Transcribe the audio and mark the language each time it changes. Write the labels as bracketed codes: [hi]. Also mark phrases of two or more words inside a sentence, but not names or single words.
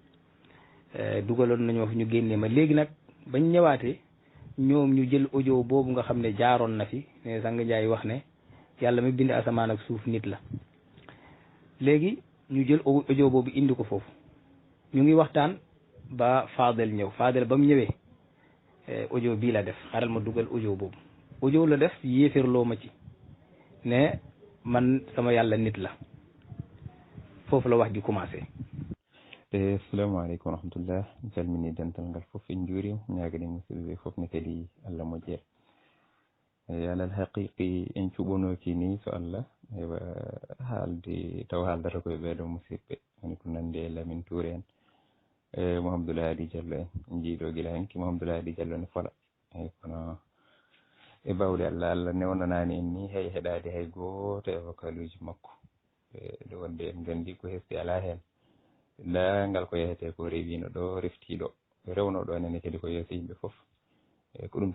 [wo] dugaloon nañoo fi ñu génnee ma léegi nag bañ ñëwaatee ñoom ñu jël audio boobu nga xam ne jaaroon na fi ne Sang Njaay wax ne yàlla mi bind asamaan ak suuf nit la léegi ñu jël audio boobu indi ko foofu ñu ngi waxtaan ba Fadel ñëw Fadel ba mu ñëwee audio bii la def xaral ma dugal audio boobu audio la def yéeféerloo ma ci ne man sama yàlla nit la foofu la wax ji commencé. [ar] Assalamualaikum warahmatullah [ff] calmini dental ngal fof en juuri ñaagani musidɓe fof ne kadi Allah moƴƴere alal haqiqi en cuɓonoki ni so Allah ewa haalde taw haaldata koye ɓeeɗo musidɓe woni ko nandi e Lamin Touré en Mouhamadoul Hady Diallo en jiiɗo gila hen ki Mouhamadoul Hady Diallo ne fola eyyi kono e bawɗe Allah newnanani en ni hay heɗade hay goto e vocal uji makko nde wonde en gandi ko hesti ala hen ngal ko yehete ko rewino ɗo reftiɗo rewno ɗo nene kadi ko yeeso yimɓe foof eyyi ko ɗum